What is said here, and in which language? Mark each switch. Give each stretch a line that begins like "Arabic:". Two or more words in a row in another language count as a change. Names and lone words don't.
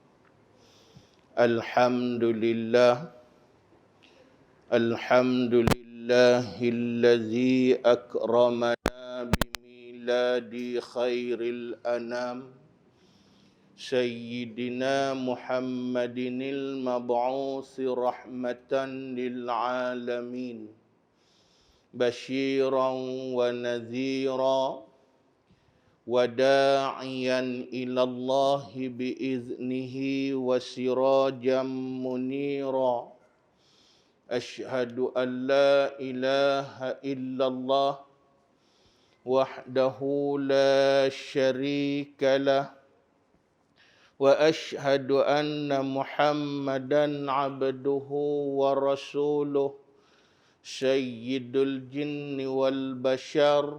Arabic: Alhamdulillah. الحمد لله الذي أكرمنا بميلاد خير الأنام. سيدنا محمد المبعوث رحمة للعالمين، بشيرا ونذيرا وداعيا إلى الله بإذنه وسراجا منيرا. أشهد أن لا إله إلا الله وحده لا شريك له وأشهد أن محمدا عبده ورسوله سيد الجن والبشر.